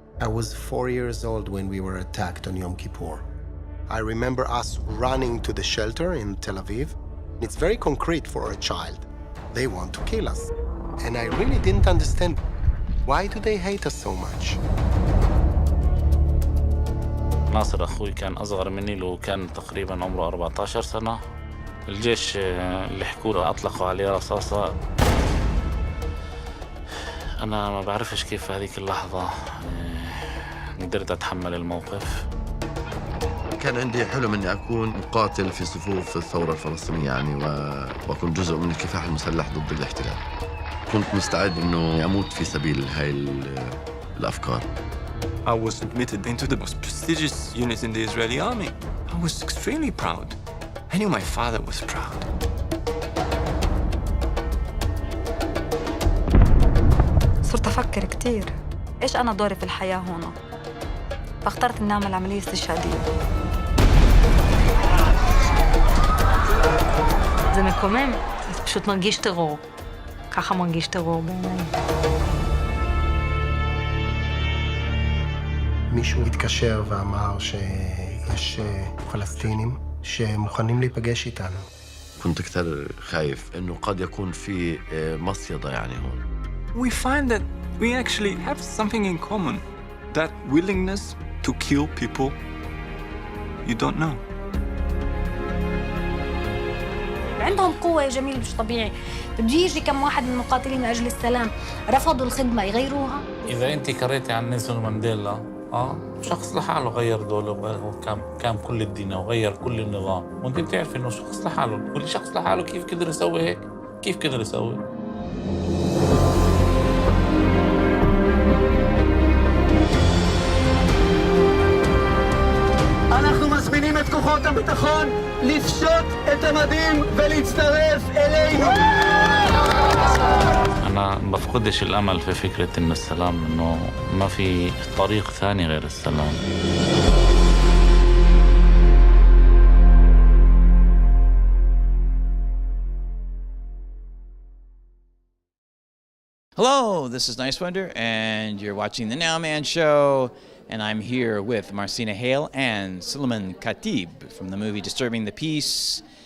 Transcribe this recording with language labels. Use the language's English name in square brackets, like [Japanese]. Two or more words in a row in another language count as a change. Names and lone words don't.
[English] was 4 years old when we were attacked on Yom Kippur. I remember us running to the shelter in Tel Aviv. It's very concrete for a child. They want to kill us. And I really didn't understand, why do they hate us so much? [Arabic] ناصر أخوي كان أصغر مني له كان تقريباً عمره 14 سنة. الجيش اللي حكوا له أطلقوا عليه رصاصة. أنا ما بعرفش كيف في هذيك اللحظة قدرت أتحمل الموقف. كان عندي حلم إني أكون مقاتل في صفوف الثورة الفلسطينية يعني وأكون جزء من الكفاح المسلح ضد الاحتلال. كنت مستعد إنه أموت في سبيل هاي الأفكار. [English] I was admitted into the most prestigious unit in the Israeli army. I was extremely proud. I knew my father was proud. [Arabic] صرت أفكر كتير إيش أنا دوري في الحياة هنا. فاخترت إني أعمل عملية استشهادية. [Hebrew] זה מקומם, זה פשוט מרגיש טרור. ככה מרגיש טרור בעיניי. מישהו התקשר ואמר שיש פלסטינים שמוכנים להיפגש איתנו. [Arabic] كنت كثير خايف إنه قد يكون في مصيدة يعني هون. [English] We find that we actually have something in common. That willingness to kill people you don't know. [Arabic] عندهم قوة يا جميل مش طبيعي. بده يجي كم واحد من المقاتلين من أجل السلام رفضوا الخدمة يغيروها. إذا أنت قريتي عن نيلسون مانديلا شخص لحاله غير دوله كان كل الدين وغير كل النظام وانت بتعرف انه شخص لحاله كل شخص لحاله كيف قدر يسوي هيك كيف قدر يسوي [Hebrew] אנחנו מזמינים את כוחות הביטחון לפשוט את המדים ולהצטרף אלינו. [Arabic] أنا بفقدش الأمل في فكرة إن السلام إنه ما في طريق ثاني غير السلام. [English] Hello, this is Niswander, and you're watching the Nowman Show, and I'm here with Marcina Hale and Sulaiman el-Khatib from the movie Disturbing the Peace.